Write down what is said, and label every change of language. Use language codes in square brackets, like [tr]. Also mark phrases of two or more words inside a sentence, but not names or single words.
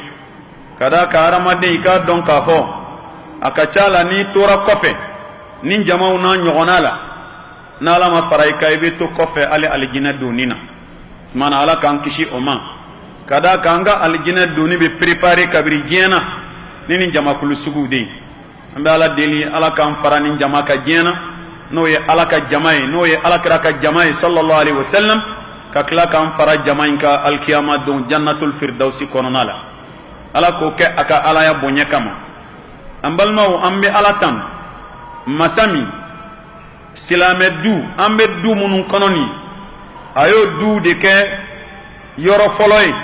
[bm] Ka d'a kan hadamaden i k'a dɔn k'a fɔ a ka ca la n'i tora kɔfɛ ni jamaw n'a ɲɔgɔnna la, n'ala ma fara i kan i bɛ to kɔfɛ hali alijinɛ donni na. Tumana ala k'an kisi o ma. Ka d'a kan an ka alijinɛ donni bɛ préparer kabiri diɲɛ na ni nin jamakulu suguw de ye. An bɛ ala deli, ala k'an fara nin jama ka diɲɛ na, n'o ye ala ka jama ye, n'o ye alakira ka jama ye [ar] صلى الله عليه وسلم, [bm] ka tila k'an fara jama in ka alkiyama don [ar] جنة الفردوس [bm] kɔnɔna la. ala k'o kɛ a ka alaya bonya kama. An balimaw, an bɛ ala tan masa min silamɛ du, an bɛ du minnu kɔnɔ nin, a y'o du de kɛ yɔrɔ fɔlɔ ye.